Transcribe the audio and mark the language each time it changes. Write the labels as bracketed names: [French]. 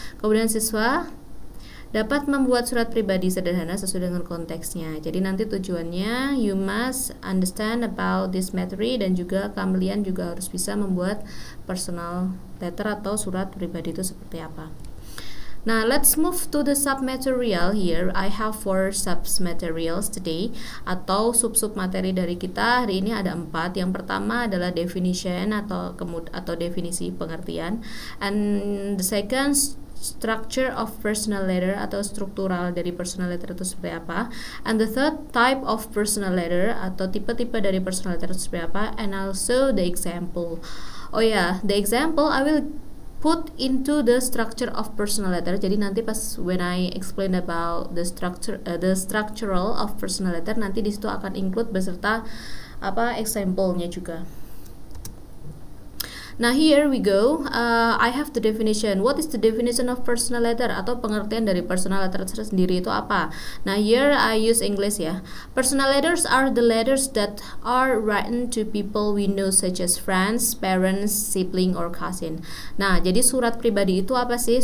[Indonesian] Kemudian siswa dapat membuat surat pribadi sederhana sesuai dengan konteksnya. Jadi nanti tujuannya [English] you must understand about this method, [Indonesian] dan juga kalian juga harus bisa membuat personal letter atau surat pribadi itu seperti apa. [English] Now let's move to the submaterial. Here I have 4 submaterials today, [Indonesian] atau sub-sub materi dari kita hari ini ada 4. Yang pertama adalah [English] definition [Indonesian] atau definisi pengertian, [English] and the second structure of personal letter [Indonesian] atau struktural dari [English] personal letter [Indonesian] itu seperti apa, [English] and the third type of personal letter [Indonesian] atau tipe-tipe dari [English] personal letter itu seperti apa, and also the example. Oh ya, the example I will put into the structure of personal letter. [Indonesian] Jadi nanti pas [English] when I explain about the structural of personal letter, [Indonesian] nanti disitu akan include beserta example-nya juga. [English] Nah, here we go. I have the definition. What is the definition of personal letter [Indonesian] atau pengertian dari personal letter sendiri itu apa? Nah, [English] here I use English ya. Personal letters are the letters that are written to people we know such as friends, parents, sibling, or cousin. [Indonesian] Nah, jadi surat pribadi itu apa sih?